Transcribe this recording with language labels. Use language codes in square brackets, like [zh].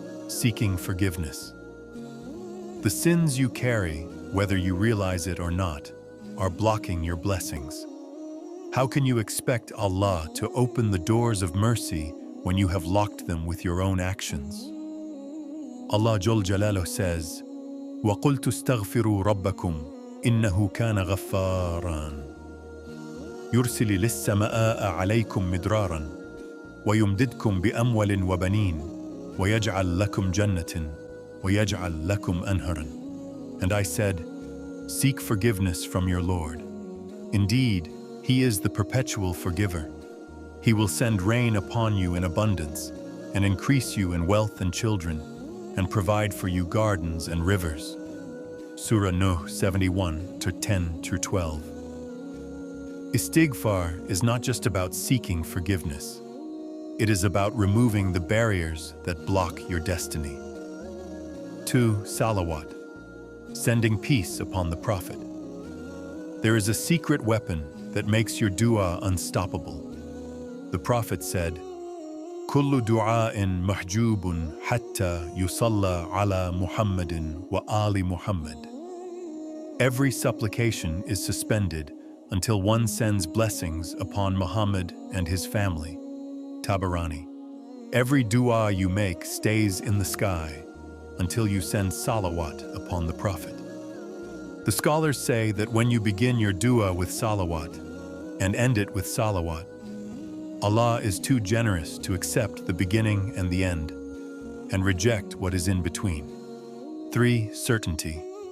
[en] Seeking forgiveness. The sins you carry, whether you realize it or not, are blocking your blessings. How can you expect Allah to open the doors of mercy when you have locked them with your own actions? [ar] Allah Jal Jalaluhu says, وَقُلْتُ اسْتَغْفِرُوا رَبَّكُمْ إِنَّهُ كَانَ غَفَّارًا يُرْسِلِ لِلسَّمَاءَ عَلَيْكُمْ مِدْرَارًا وَيُمْدِدْكُمْ بِأَمْوَالٍ وَبَنِينَ وَيَجْعَلْ لَكُمْ جَنَّةٍ وَيَجْعَلْ لَكُمْ أَنْهَارًا. [en] And I said, seek forgiveness from your Lord. Indeed, He is the perpetual forgiver. He will send rain upon you in abundance, and increase you in wealth and children, and provide for you gardens and rivers. Surah Nuh 71:10-12. Istighfar is not just about seeking forgiveness. It is about removing the barriers that block your destiny. 2. Salawat. Sending peace upon the Prophet. There is a secret weapon that makes your dua unstoppable. [ar] The Prophet said, كل دعاء محجوب حتى يصلى على محمد وآل محمد. [en] Every supplication is suspended until one sends blessings upon Muhammad and his family. Tabarani. Every dua you make stays in the sky until you send salawat upon the Prophet. The scholars say that when you begin your dua with salawat and end it with salawat, Allah is too generous to accept the beginning and the end and reject what is in between. 3. Certainty.